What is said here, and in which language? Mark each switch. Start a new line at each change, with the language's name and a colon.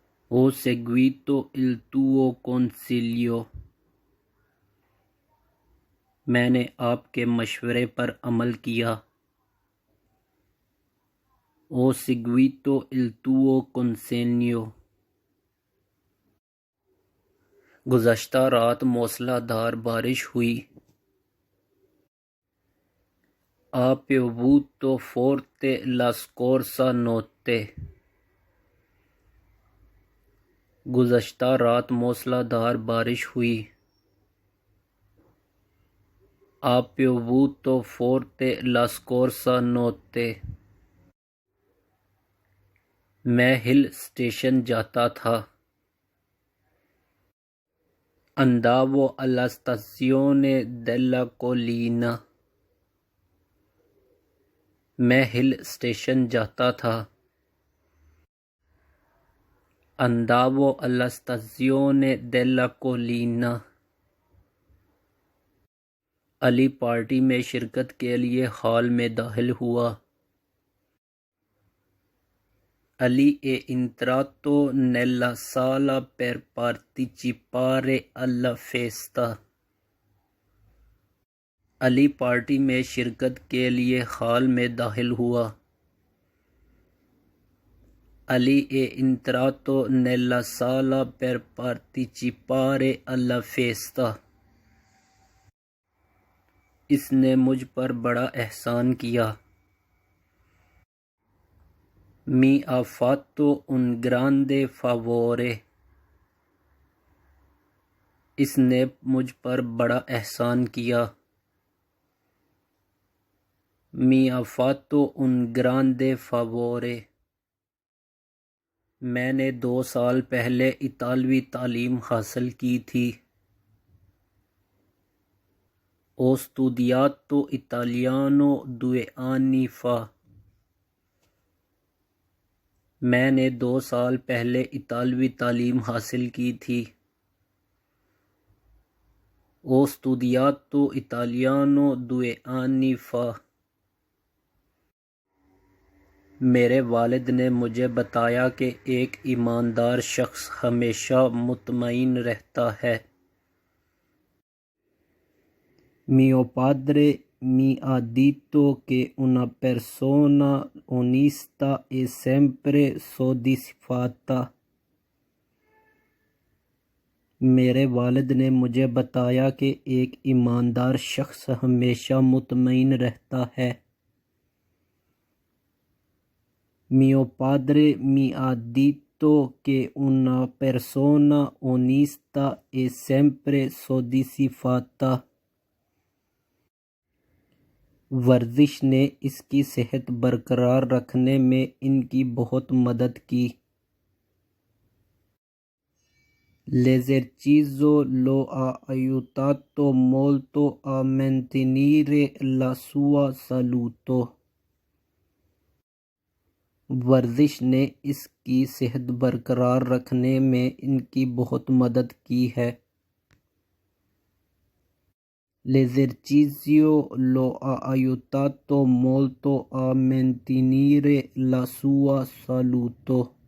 Italian: Ho seguito il tuo consiglio۔
Urdu: میں نے آپ کے مشورے پر عمل کیا۔
Italian: Ho seguito il tuo consiglio۔
Urdu: گزشتہ رات موسلا دھار بارش ہوئی۔
Italian: Ha piovuto forte la scorsa notte.
Urdu: گزشتہ رات موسلادھار بارش ہوئی.
Italian: Ha piovuto forte la scorsa notte.
Urdu: میں ہل اسٹیشن جاتا تھا.
Italian: Andavo alla stazione della collina.
Urdu: میں ہل اسٹیشن جاتا تھا.
Italian: Andavo alla stazione della collina.
Urdu: علی پارٹی میں شرکت کے لیے ہال میں داخل ہوا.
Italian: علی è entrato nella sala per partecipare alla festa.
Urdu: علی پارٹی میں شرکت کے لیے ہال میں داخل ہوا.
Italian: علی è entrato nella sala per partecipare alla festa.
Urdu: اس نے مجھ پر بڑا احسان کیا.
Italian: Mi ha fatto un grande favore.
Urdu: اس نے مجھ پر بڑا احسان کیا.
Italian: Mi ha fatto un grande favore.
Urdu: میں نے 2 سال پہلے اطالوی تعلیم حاصل کی تھی.
Italian: Ho studiato italiano 2 anni fa.
Urdu: میں نے 2 سال پہلے اطالوی تعلیم حاصل کی تھی.
Italian: Ho studiato italiano 2 anni fa.
Urdu: میرے والد نے مجھے بتایا کہ ایک ایماندار شخص ہمیشہ مطمئن رہتا ہے.
Italian: Mio padre mi ha detto che una persona onesta è sempre soddisfatta.
Urdu: میرے والد نے مجھے بتایا کہ ایک ایماندار شخص ہمیشہ مطمئن رہتا ہے.
Italian: Mio padre mi ha detto che una persona onesta è sempre soddisfatta.
Urdu: ورزش نے اس کی صحت برقرار رکھنے میں ان کی بہت مدد کی.
Italian: L'esercizio lo ha aiutato molto a mantenere la sua salute.
Urdu: ورزش نے اس کی صحت برقرار رکھنے میں ان کی بہت مدد کی ہے.
Italian: L'esercizio lo ha aiutato molto a mantenere la sua salute.